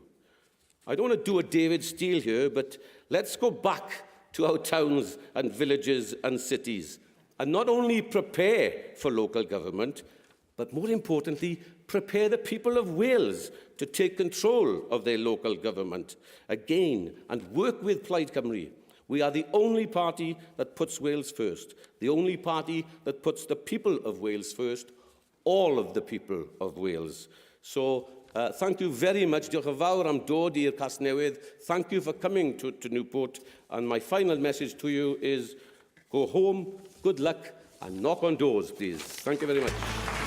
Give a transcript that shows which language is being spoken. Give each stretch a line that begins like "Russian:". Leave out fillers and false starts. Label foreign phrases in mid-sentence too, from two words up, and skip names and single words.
English: I don't want to do a David Steele here, but let's go back to our towns and villages and cities and not only prepare for local government, but more importantly, prepare the people of Wales to take control of their local government again and work with Plaid Cymru. We are the only party that puts Wales first, the only party that puts the people of Wales first, all of the people of Wales. So thank you very much.
Welsh: Diolch yn fawr am dod i'r Casnewydd.
English: Thank you for coming to Newport. And my final message to you is go home, good luck, and knock on doors, please. Thank you very much.